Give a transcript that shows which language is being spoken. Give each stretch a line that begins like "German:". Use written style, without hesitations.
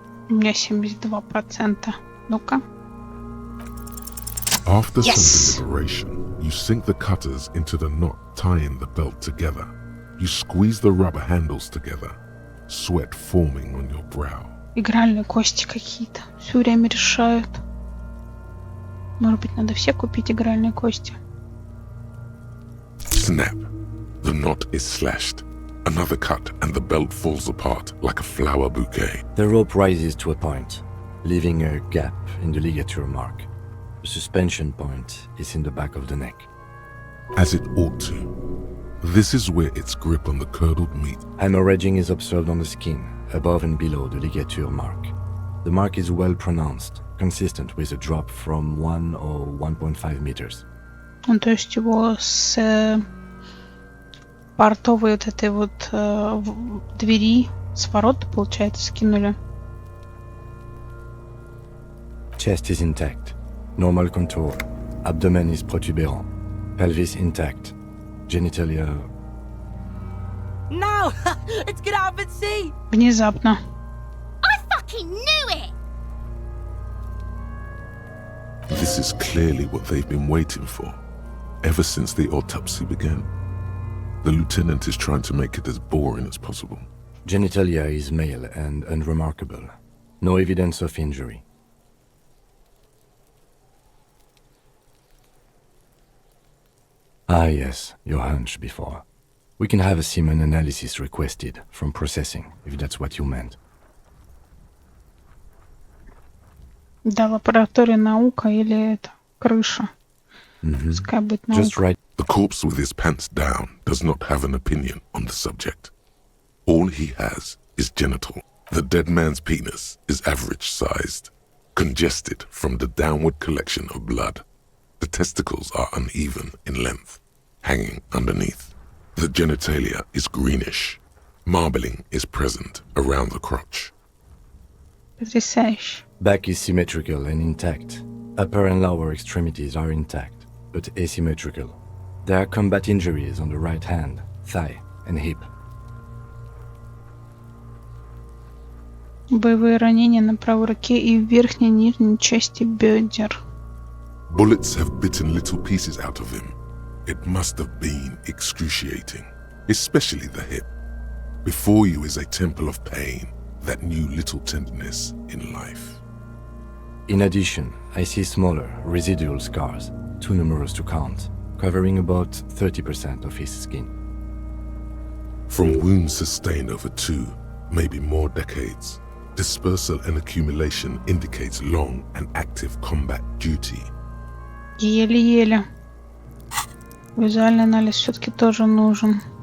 Russian: У меня 72%. Ну-ка.
English: After Yes! some deliberation, you sink the cutters into the knot tying the belt together. You squeeze the rubber handles together, sweat forming on your brow.
Russian: Игральные кости какие-то. Все время решают. Может быть, надо все купить игральные кости.
English: Snap! The knot is slashed. Another cut and the belt falls apart like a flower bouquet. The rope rises to a point, leaving a gap in the ligature mark. The suspension point is in the back of the neck. As it ought to. This is where its grip on the curdled meat. Hemorrhaging is observed on the skin, above and below the ligature mark. The mark is well pronounced, consistent with a drop from 1 or 1.5 meters.
Russian: Ну, то есть его с портовой вот этой вот двери, с ворот, получается, скинули.
English: Chest is intact, normal contour. Abdomen is protuberant, pelvis intact. Genitalia. No! It's gonna happen, see!
Russian: Внезапно.
English: I fucking knew it! This is clearly what they've been waiting for, ever since the autopsy began. The lieutenant is trying to make it as boring as possible. Genitalia is male and unremarkable. No evidence of injury. Ah yes, your hunch before. We can have a semen analysis requested from processing, if that's what you meant.
Russian: Да, лаборатория наука или это крыша. Пускай будет наука.
English: Just right. The corpse with his pants down does not have an opinion on the subject. All he has is genital. The dead man's penis is average-sized, congested from the downward collection of blood. The testicles are uneven in length, hanging underneath. The genitalia is greenish. Marbling is present around the crotch.
Russian: Потрясающе.
English: Back is symmetrical and intact. Upper and lower extremities are intact, but asymmetrical. There are combat injuries on the right hand, thigh, and hip.
Russian: Боевые ранения на правой руке и в верхней и нижней части бедер.
English: Bullets have bitten little pieces out of him. It must have been excruciating, especially the hip. Before you is a temple of pain that knew little tenderness in life. In addition, I see smaller, residual scars, too numerous to count, covering about 30% of his skin. From wounds sustained over 2, maybe more decades, dispersal and accumulation indicates long and active combat duty.
Russian: Еле-еле. Визуальный анализ все-таки тоже нужен.